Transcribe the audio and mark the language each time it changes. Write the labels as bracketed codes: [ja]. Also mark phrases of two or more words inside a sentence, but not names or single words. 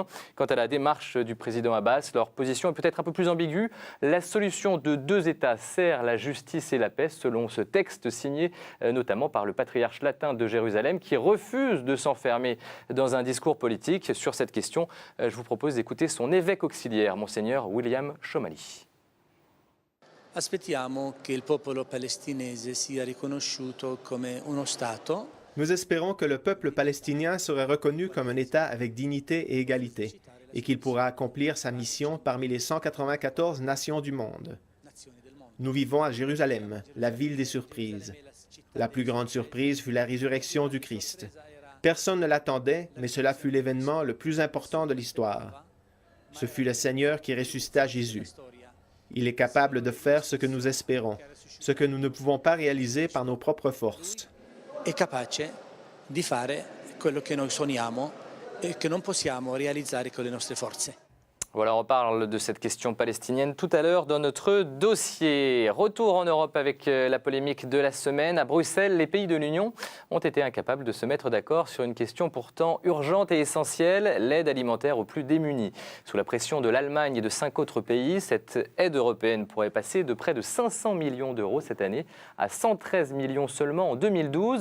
[fr] Quant à la démarche du président Abbas, leur position est peut-être un peu plus ambiguë. La solution de 2 États sert la justice et la paix, selon ce texte signé notamment par le patriarche latin de Jérusalem, qui refuse de s'enfermer dans un discours politique. Sur cette question, je vous propose d'écouter son évêque auxiliaire, Monseigneur William Chomali. [it] Aspettiamo che il popolo palestinese sia riconosciuto come uno Stato. [fr] Nous espérons que le peuple palestinien sera reconnu comme un État avec dignité et égalité et qu'il pourra accomplir sa mission parmi les 194 nations du monde. Nous vivons à Jérusalem, la ville des surprises. La plus grande surprise fut la résurrection du Christ. Personne ne l'attendait, mais cela fut l'événement le plus important de l'histoire. Ce fut le Seigneur qui ressuscita Jésus. Il est capable de faire ce que nous espérons, ce que nous ne pouvons pas réaliser par nos propres forces. [it] È capace di fare quello che noi sogniamo e che non possiamo realizzare con le nostre forze. [fr] Voilà, on parle de cette question palestinienne tout à l'heure dans notre dossier. Retour en Europe avec la polémique de la semaine. À Bruxelles, les pays de l'Union ont été incapables de se mettre d'accord sur une question pourtant urgente et essentielle, l'aide alimentaire aux plus démunis. Sous la pression de l'Allemagne et de 5 autres pays, cette aide européenne pourrait passer de près de 500 millions d'euros cette année à 113 millions seulement en 2012.